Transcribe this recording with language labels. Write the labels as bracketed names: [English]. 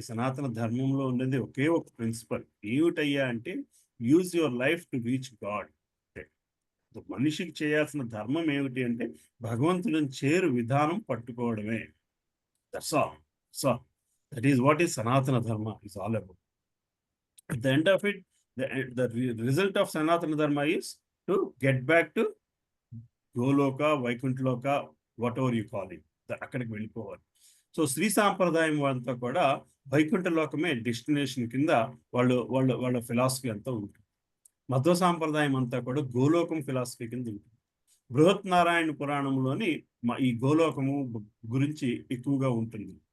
[Telugu] సనాతన ధర్మంలో ఉన్నది ఒకే ఒక ప్రిన్సిపల్. ఏమిటయ్యా అంటే [English] Use your life to reach God. [Telugu] మనిషికి చేయాల్సిన ధర్మం ఏమిటి అంటే భగవంతుని చేరు విధానం పట్టుకోవడమే. [English] That's all. So that is what is Sanatana Dharma is all about. At the end of it, the result of Sanatana Dharma is to get back to Goloka, Vaikuntloka, whatever you call it. [Telugu] అక్కడికి వెళ్ళిపోవాలి. So Shri సాంప్రదాయం అంతా కూడా వైకుంఠ లోకమే destination కింద వాళ్ళ philosophy అంతా ఉంటుంది. మధ్వ సాంప్రదాయం అంతా కూడా గోలోకం ఫిలాసఫీ కింద ఉంటుంది. బృహత్ నారాయణ పురాణంలోని ఈ గోలోకము గురించి ఎక్కువగా ఉంటుంది.